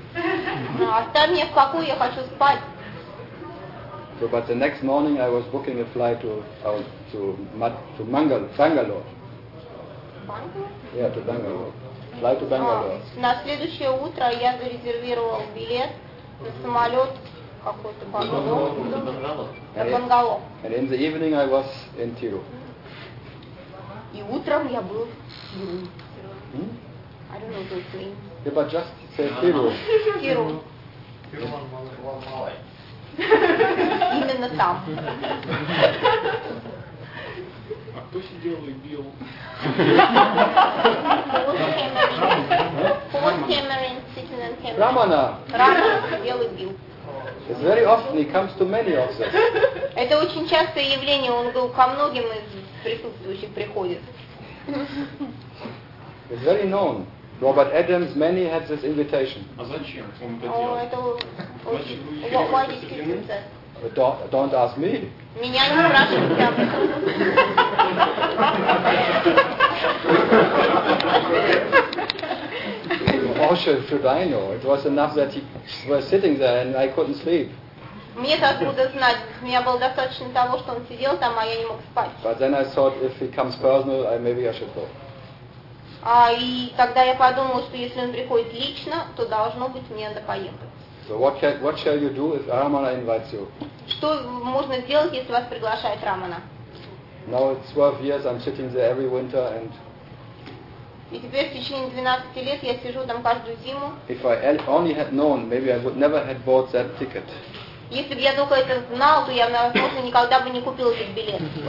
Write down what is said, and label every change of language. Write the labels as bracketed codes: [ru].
[ru] Оставь меня в покое, я хочу спать. [en] So, but the next morning I was booking a flight to Bangalore. Bangalore? Yeah, to Bangalore. Fly to Bangalore. [ru] На следующее утро я зарезервировал билет на самолет какой-то Бангалор. На Бангалор. [en] And in the evening I was in Тиру. [ru] И утром я был в Тиру. [en] I don't know those names. Yeah, but just say Тиру. [ru] Тиру. Именно там. А кто сидел и бил? [en] Who was hammering, sitting and hammering? [ru] Рамана. Рамана сидел и бил. [en] It's very often he comes to many of them. [ru] Это очень частое явление. Он ко многим из присутствующих приходит. [en] It's very known. Robert Adams, many had this invitation. [ru] А зачем он это делал? Это очень важный сюжет. [en] Don't ask me. [ru] Меня не спрашивайте об этом. [en] Also, should I know? It was enough that he was sitting there and I couldn't sleep. [ru] Мне так откуда знать. У меня было достаточно того, что он сидел там, а я не мог спать. [en] But then I thought, if he comes personal, maybe I should go. [ru] А и тогда я подумала, что если он приходит лично, то должно быть мне надо поехать. [en] So what shall you do if Ramana invites you? [ru] Что можно сделать, если вас приглашает Рамана? [en] Now it's 12 years I'm sitting there every winter and. [ru] И теперь в течение 12 лет я сижу там каждую зиму. [en] If I only had known, maybe I would never have bought that ticket. [ru] Если бы я только это знал, то я, возможно, никогда бы не купил этот билет.